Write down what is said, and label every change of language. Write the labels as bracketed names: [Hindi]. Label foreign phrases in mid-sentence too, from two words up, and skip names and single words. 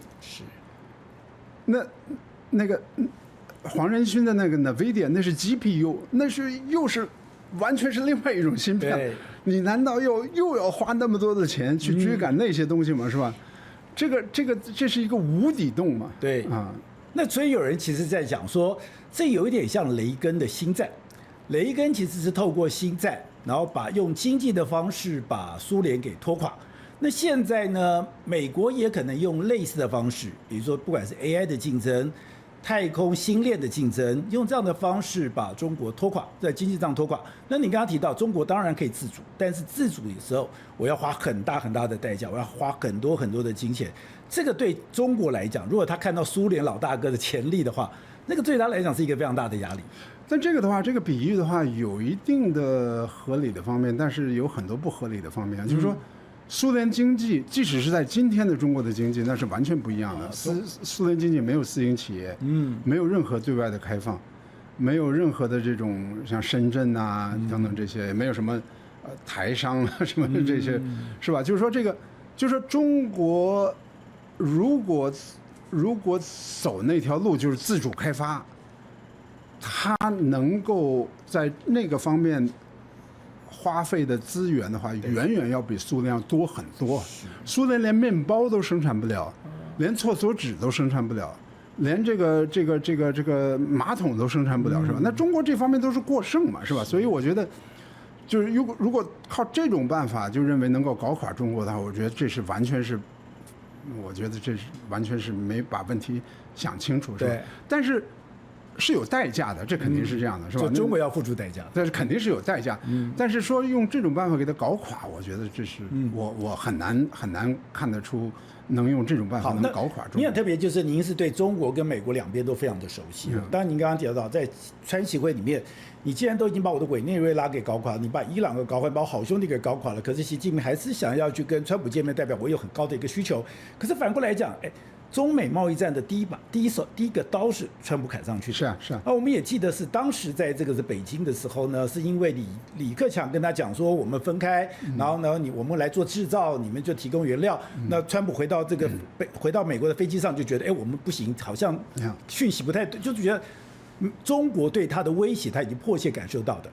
[Chinese] 是。那個黃仁勳的那個 NVIDIA 那是 GPU， 那是又是完全是另外一種芯片，你難道又要花那麼多的錢去追趕那些東西嗎？是吧？這是一個無底洞嘛？對啊，那所以有人其實在講說，這有一點像雷根的星戰。雷根其實是透過星戰，然後用經濟的方式把蘇聯給拖垮。那現在呢，美國也可能用類似的方式，比如說不管是 AI 的競爭、太空星鏈的競爭，用這樣的方式把中國拖垮，在經濟上拖垮。那你剛剛提到，中國當然可以自主，但是自主的時候，我要花很大很大的代價，我要花很多很多的金錢。這個對中國來講，如果他看到蘇聯老大哥的潛力的話，那個對他來講是一個非常大的壓力。但這個的話，這個比喻的話，有一定的合理的方面，但是有很多不合理的方面。就是說，蘇聯經濟即使是在今天的中國的經濟，那是完全不一樣的。蘇聯經濟沒有私營企業，沒有任何對外的開放，沒有任何的這種像深圳啊等等這些，也沒有什麼台商啊什麼這些，是吧？就是說這個，就是說中國如果走那條路，就是自主開發，它能夠在那個方面花費的資源的話，遠遠要比蘇聯多很多。蘇聯連麵包都生產不了，連廁所紙都生產不了，連這個馬桶都生產不了，是吧？那中國這方面都是過剩嘛，是吧？所以我覺得，就是如果靠這種辦法就認為能夠搞垮中國的話，我覺得這是完全是，我覺得這是完全是沒把問題想清楚，是吧？但是是有代價的，這肯定是這樣的，是吧？中國要付出代價，但是肯定是有代價。但是說用這種辦法給它搞垮，我覺得這是我很難看得出能用這種辦法能搞垮中國。你很特別，就是您是對中國跟美國兩邊都非常的熟悉。當然，您剛剛提到在川習會裡面，你既然都已經把我的委內瑞拉給搞垮了，你把伊朗給搞垮，把我好兄弟給搞垮了，可是習近平還是想要去跟川普見面，代表我有很高的一個需求。可是反過來講，中美貿易戰的第一個刀是川普砍上去的。是啊。我們也記得是當時在這個是北京的時候呢，是因為李克強跟他講說我們分開，然後呢我們來做製造，你們就提供原料。那川普回到美國的飛機上就覺得，我們不行，好像訊息不太對，就是覺得中國對他的威脅他已經迫切感受到的。